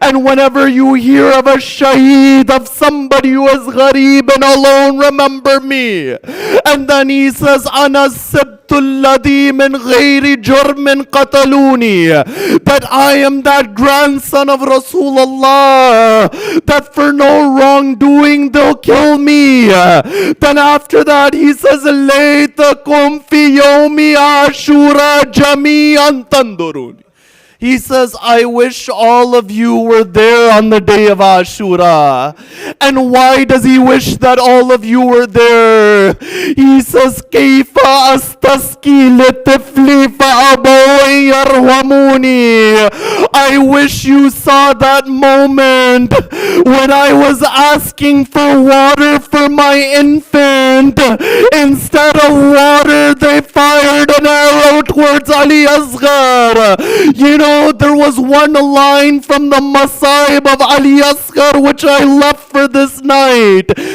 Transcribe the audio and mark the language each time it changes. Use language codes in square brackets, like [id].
[en] And whenever you hear of a shaheed, of somebody who is gharib and alone, remember me. And then he says, [ar] Ana الذي من غير جرم قتلوني. [en] That I am that grandson of Rasulullah, that for no wrongdoing they'll kill me. Then after that he says, [ar] ليتكم في يوم عاشوراء جميعا تنظروني. [en] He says, I wish all of you were there on the day of Ashura. And why does he wish that all of you were there? He says, [ar] كيف أستسقي لطفلي فأبوي يرحموني. [en] I wish you saw that moment when I was asking for water for my infant. Instead of water, they fired an arrow towards Ali Asghar. There was one line from the Masaib of Ali Asghar which I left for this night.